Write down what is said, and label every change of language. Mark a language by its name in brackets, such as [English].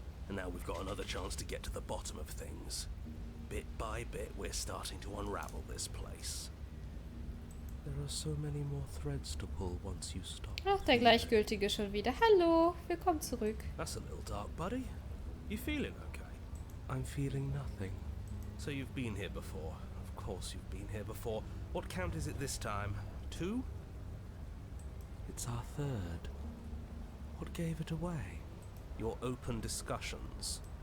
[English] And now we've got another chance to get to the bottom of things. Bit by bit, we're starting to unravel this place. There are so many more threads to pull once you stop. [German] Ach, der Gleichgültige schon wieder. Hallo, willkommen zurück. [English] That's a little dark, buddy. You feeling okay? I'm feeling nothing. So you've been here before. Of course you've been here before. What count is it this time? 2? It's our third. What gave it away? Your open discussions.